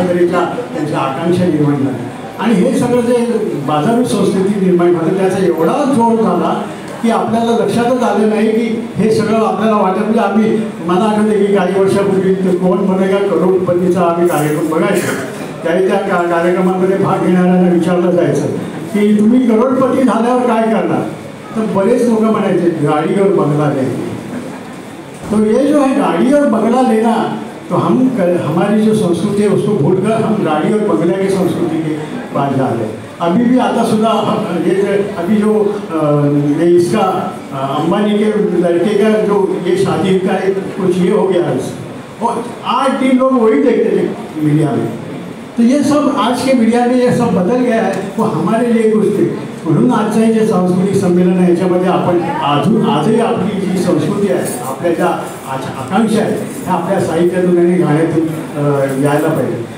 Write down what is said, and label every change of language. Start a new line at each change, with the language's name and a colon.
Marathi: अशा तऱ्हेच्या त्यांच्या आकांक्षा निर्माण झाल्या. आणि हे सगळं जे बाजारू संस्कृती निर्माण झालं त्याचा एवढा जोर झाला की आपल्याला लक्षातच आलं नाही की हे सगळं आपल्याला वाटत. म्हणजे आम्ही मला आठवतं की काही वर्षापूर्वी कोण बनेगा करोडपतीचा आम्ही कार्यक्रम बघायचो. त्यावेळी त्या कार्यक्रमामध्ये भाग घेणाऱ्यांना विचारलं जायचं की तुम्ही करोडपती झाल्यावर काय करणार? तर बरेच लोक म्हणायचे
Hindi: गाडीवर बंगला लेना. तो ये जो है गाड़ी और बंगला लेना तो हमारी जो संस्कृति है उसको भूलकर हम गाड़ी और बंगला की संस्कृति के पास जा रहे हैं. अभी भी
Marathi: आता सुधा
Hindi: ये अभी जो ये इसका अंबानी के लड़के का जो ये शादी का एक कुछ ये हो गया है और 8 लोग वही देखते थे मीडिया में. तो ये सब आज के मीडिया में ये सब बदल गया है. वो हमारे लिए कुछ थे.
Marathi: म्हणून आजचं हे जे सांस्कृतिक संमेलन आहे याच्यामध्ये आपण आजही आपली जी संस्कृती आहे, आपल्या ज्या आकांक्षा आहेत ह्या आपल्या साहित्यातून आणि गाण्यातून यायला पाहिजे.